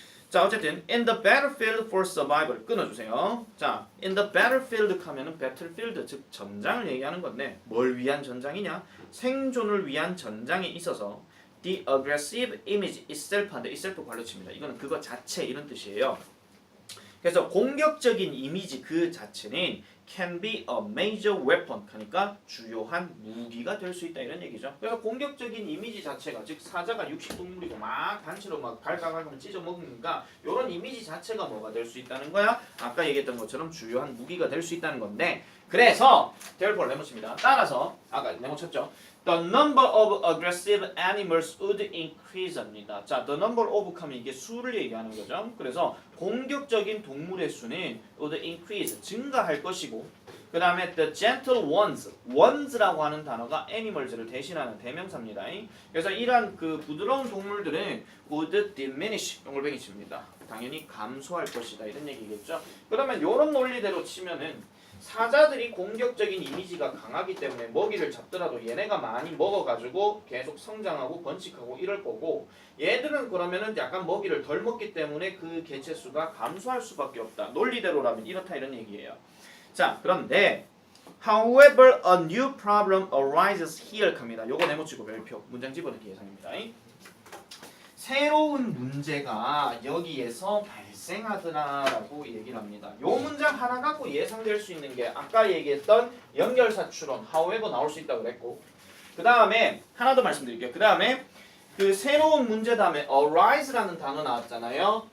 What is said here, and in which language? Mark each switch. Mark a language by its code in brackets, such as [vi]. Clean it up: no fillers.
[ko] 자, 어쨌든 [en] in the battlefield for survival [ko] 끊어주세요. 자, [en] in the battlefield [ko] 하면은 battlefield 즉 전장을 얘기하는 건데 뭘 위한 전장이냐? 생존을 위한 전장에 있어서 [en] the aggressive image itself [ko] 한데 itself 관료치입니다. 이거는 그거 자체 이런 뜻이에요. 그래서 공격적인 이미지 그 자체는 [en] can be a major weapon [ko] 그러니까 주요한 무기가 될 수 있다 이런 얘기죠. 그래서 공격적인 이미지 자체가 즉 사자가 육식동물이고 막 단체로 막 갈가갈가 찢어 먹으니까 이런 이미지 자체가 뭐가 될 수 있다는 거야? 아까 얘기했던 것처럼 주요한 무기가 될 수 있다는 건데 그래서 [en] therefore [ko] 네모칩니다. 따라서 아까 네모쳤죠. [en] The number of aggressive animals would increase [ko] 합니다. 자, [en] the number of [ko] 하면 이게 수를 얘기하는 거죠. 그래서 공격적인 동물의 수는 [en] would increase, [ko] 증가할 것이고 그 다음에 [en] the gentle ones [ko] 라고 하는 단어가 animals를 대신하는 대명사입니다. 그래서 이러한 그 부드러운 동물들은 [en] would diminish, [ko] 동글뱅이 칩니다. 당연히 감소할 것이다 이런 얘기겠죠. 그러면 이런 논리대로 치면은 사자들이 공격적인 이미지가 강하기 때문에 먹이를 잡더라도 얘네가 많이 먹어가지고 계속 성장하고 번식하고 이럴 거고 얘들은 그러면은 약간 먹이를 덜 먹기 때문에 그 개체수가 감소할 수밖에 없다. 논리대로라면 이렇다 이런 얘기예요. 자, 그런데 [en] however a new problem arises here [ko] 갑니다. 요거 네모치고 별표 문장 집어넣기 예상입니다. 새로운 문제가 여기에서 발생하더라라고 얘기를 합니다. 요 문장 하나 갖고 예상될 수 있는 게 아까 얘기했던 연결사 추론, however 나올 수 있다고 그랬고 그 다음에 하나 더 말씀드릴게요. 그 다음에 그 새로운 문제 다음에 arise라는 단어 나왔잖아요.